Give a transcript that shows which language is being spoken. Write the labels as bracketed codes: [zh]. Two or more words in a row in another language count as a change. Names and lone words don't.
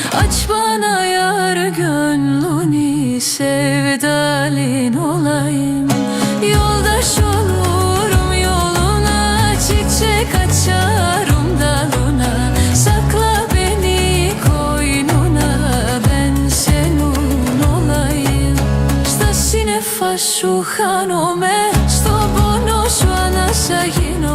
[tr] Aç bana yar gönlünü, sevdalin olayım. Yoldaş olurum yoluna, çiçek açarım dalına. Sakla beni koynuna, ben senin olayım. [el] Στα σύννεφα σου χάνομαι, στον πόνο σου ανασάγει.